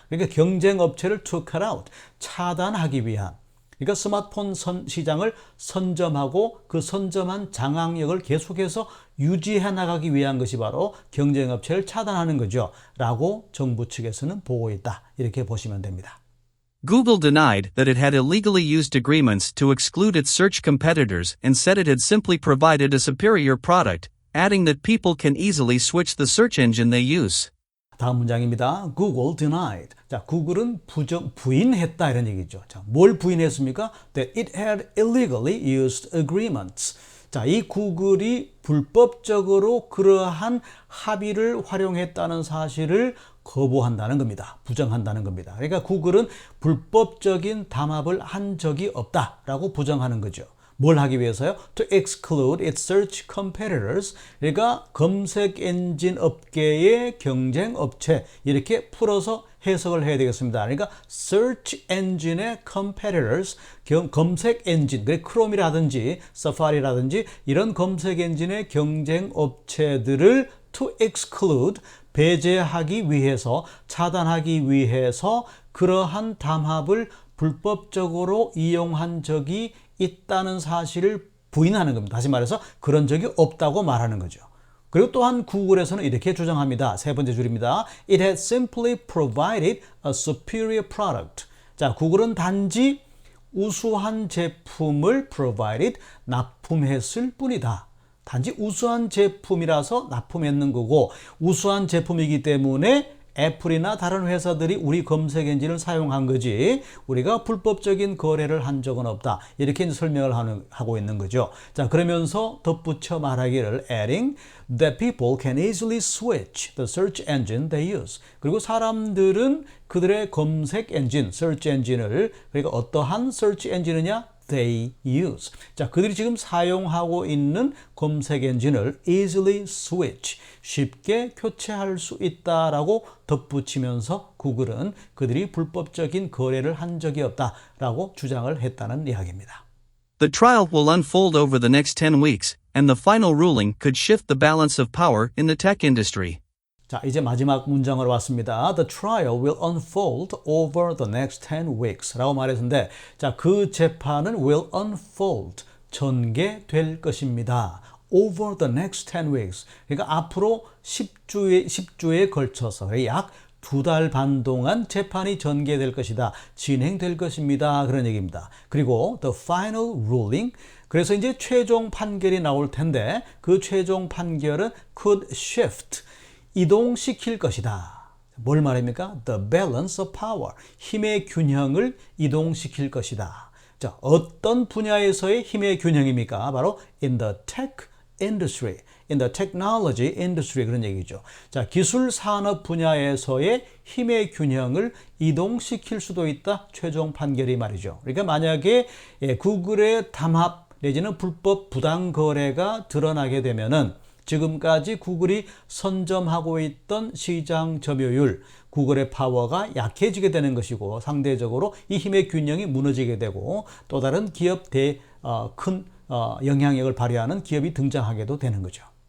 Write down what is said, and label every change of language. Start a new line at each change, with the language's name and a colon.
Korean: 그러니까 경쟁 업체를 to cut out, 차단하기 위한. 그러니까 스마트폰 시장을 선점하고 그 선점한 장악력을 계속해서 유지해 나가기 위한 것이 바로 경쟁업체를 차단하는 거죠. 라고 정부 측에서는 보고 있다. 이렇게 보시면 됩니다.
English: Google denied that it had illegally used agreements to exclude its search competitors and said it had simply provided a superior product, adding that people can easily switch the search engine they use.
Korean: 다음 문장입니다.
English: Google denied.
Korean: 자, 구글은 부인했다 이런 얘기죠. 자, 뭘 부인했습니까?
English: That it had illegally used agreements.
Korean: 자, 이 구글이 불법적으로 그러한 합의를 활용했다는 사실을 거부한다는 겁니다. 부정한다는 겁니다. 그러니까 구글은 불법적인 담합을 한 적이 없다라고 부정하는 거죠. 뭘 하기 위해서요?
English: To exclude its search competitors.
Korean: 그러니까 검색 엔진 업계의 경쟁 업체 이렇게 풀어서 해석을 해야 되겠습니다. 그러니까 search engine의 competitors, 검색 엔진, 크롬이라든지 사파리라든지 이런 검색 엔진의 경쟁 업체들을 to exclude, 배제하기 위해서, 차단하기 위해서 그러한 담합을 불법적으로 이용한 적이 있다는 사실을 부인하는 겁니다. 다시 말해서 그런 적이 없다고 말하는 거죠. 그리고 또한 구글에서는 이렇게 주장합니다. 세 번째 줄입니다.
English: It has simply provided a superior product.
Korean: 자, 구글은 단지 우수한 제품을 provided, 납품했을 뿐이다. 단지 우수한 제품이라서 납품했는 거고, 우수한 제품이기 때문에 애플이나 다른 회사들이 우리 검색 엔진을 사용한 거지 우리가 불법적인 거래를 한 적은 없다. 이렇게 설명을 하고 있는 거죠. 자, 그러면서 덧붙여 말하기를
English: adding that people can easily switch the search engine they use.
Korean: 그리고 사람들은 그들의 검색 엔진, search 엔진을 그러니까 어떠한 search 엔진이냐?
English: they use.
Korean: 자, 그들이 지금 사용하고 있는 검색 엔진을 easily switch, 쉽게 교체할 수 있다라고 덧붙이면서 구글은 그들이 불법적인 거래를 한 적이 없다라고 주장을 했다는 이야기입니다.
English: The trial will unfold over the next 10 weeks, and the final ruling could shift the balance of power in the tech industry.
Korean: 자, 이제 마지막 문장으로 왔습니다.
English: The trial will unfold over the next 10 weeks
Korean: 라고 말했는데, 자, 그 재판은
English: will unfold,
Korean: 전개될 것입니다.
English: Over the next 10 weeks.
Korean: 그러니까 앞으로 10주에 걸쳐서 약 2달 반 동안 재판이 전개될 것이다. 진행될 것입니다. 그런 얘기입니다.
English: 그리고 the final ruling.
Korean: 그래서 이제 최종 판결이 나올 텐데 그 최종 판결은 could shift. 이동시킬 것이다. 뭘 말합니까?
English: The balance of power.
Korean: 힘의 균형을 이동시킬 것이다. 자, 어떤 분야에서의 힘의 균형입니까?
English: 바로 in the tech industry, in the technology industry
Korean: 그런 얘기죠. 자, 기술 산업 분야에서의 힘의 균형을 이동시킬 수도 있다. 최종 판결이 말이죠. 그러니까 만약에 구글의 담합 내지는 불법 부당 거래가 드러나게 되면은 지금까지 구글이 선점하고 있던 시장 점유율, 구글의 파워가 약해지게 되는 것이고 상대적으로 이 힘의 균형이 무너지게 되고 또 다른 기업 큰 영향력을 발휘하는 기업이 등장하게도 되는 거죠.